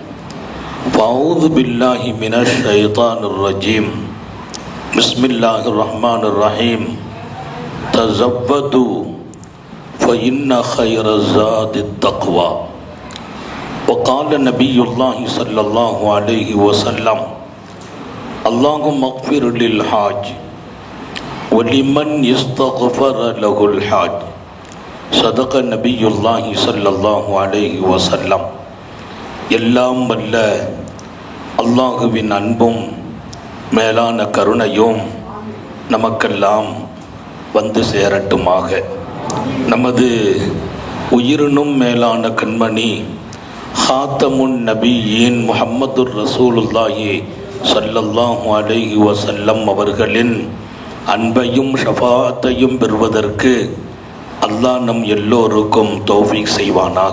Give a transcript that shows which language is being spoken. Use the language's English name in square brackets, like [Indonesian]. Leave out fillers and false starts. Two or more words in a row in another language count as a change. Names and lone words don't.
[Arabic] فأعوذ بالله من الشيطان الرجيم بسم الله الرحمن الرحيم تزودوا فإن خير الزاد التقوى وقال نبي الله صلى الله عليه وسلم اللهم اغفر للحاج ولمن يستغفر له الحاج صدق نبي الله صلى الله عليه وسلم. [Tamil] எல்லாம் வல்ல அல்லாஹுவின் அன்பும் மேலான கருணையும் நமக்கெல்லாம் வந்து சேரட்டுமாக. நமது உயிரினும் மேலான கண்மணி ஹாத்தமுன் நபியின் [Arabic] محمد رسول الله صلى الله عليه وسلم [Tamil] அவர்களின் அன்பையும் ஷஃபாஅத்தையும் பெறுவதற்கு அல்லாஹ் நம் எல்லோருக்கும் தௌஃபீக் செய்வானாக.